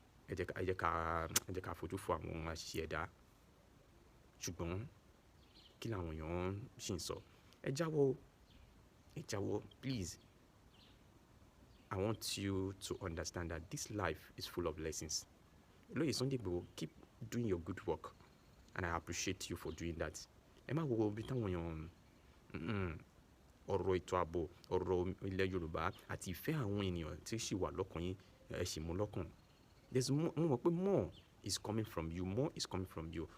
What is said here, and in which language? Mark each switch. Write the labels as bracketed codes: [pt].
[yo] Ẹ jẹ́ ká fojú fo àwọn àṣìṣe ẹ̀dá. Ṣùgbọ́n kí làwọn èèyàn ṣì ń sọ? Ẹ jáwọ́, please. [en] I want you to understand that this life is full of lessons. Olóyè Sunday Igboho, [yo] keep doing your good work, and I appreciate you for doing that. Ẹ má wo bí táwọn èèyàn ọ̀rọ̀ ètò ààbò, ọ̀rọ̀ ilẹ̀ Yorùbá àti ìfẹ́ àwọn ènìyàn tí sì wà lọ́kàn yín, ẹ sì mú lọ́kàn. Mo mọ̀ pé [en] more is coming from you.